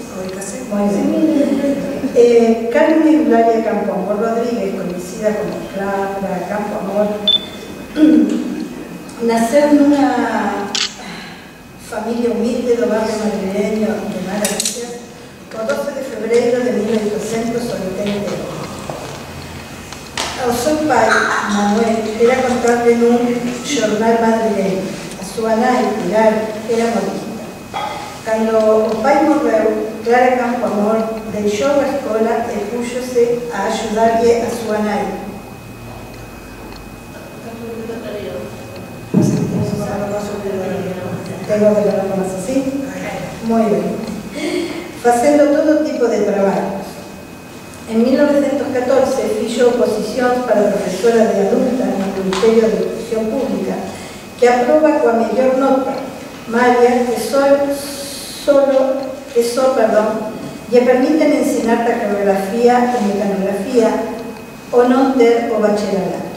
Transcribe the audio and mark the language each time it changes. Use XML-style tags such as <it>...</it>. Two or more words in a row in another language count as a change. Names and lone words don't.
<es>Carmen Eulalia Campoamor Rodríguez, conocida como Clara Campoamor, nació en una familia humilde de barrio madrileño de Maravillas, por 12 de febrero de 1882.</es> <gl>O seu pai, Manuel, era contable en un jornal madrileño. A su nai, Pilar, era modista. Cando o pai morreu, Clara Campoamor deixou a escola e púxose a axudarlle a súa nai.</gl> <es>Tengo que hablar más así. Muy bien.</es> <gl>Facendo todo tipo de traballos. En 1914 fixo oposición para profesora de adulta no Ministerio de Educación Pública, que aproba coa mellor nota, María, que só lle permiten ensinar taqueografía e mecanografía ou non ter o bacharelato.</gl>